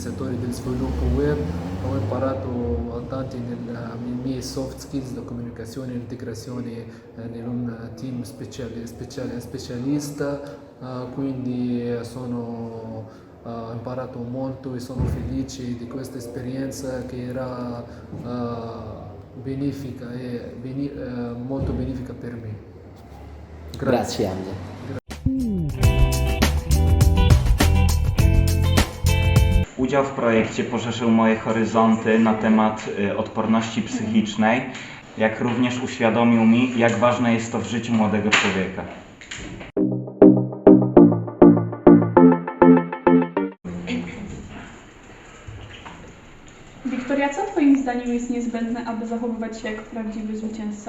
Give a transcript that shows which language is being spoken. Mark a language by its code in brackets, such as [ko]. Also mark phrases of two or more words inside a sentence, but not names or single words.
[it] settore del sviluppo web, ho imparato tanti nei miei [en] soft skills, [it] la comunicazione e l'integrazione in un team specialista, quindi ho imparato molto e sono felice di questa esperienza che era benefica e molto benefica per me. Grazie Angelo. [pl] Udział w projekcie poszerzył moje horyzonty na temat odporności psychicznej, jak również uświadomił mi, jak ważne jest to w życiu młodego człowieka. Wiktoria, co Twoim zdaniem jest niezbędne, aby zachowywać się jak prawdziwy zwycięzca?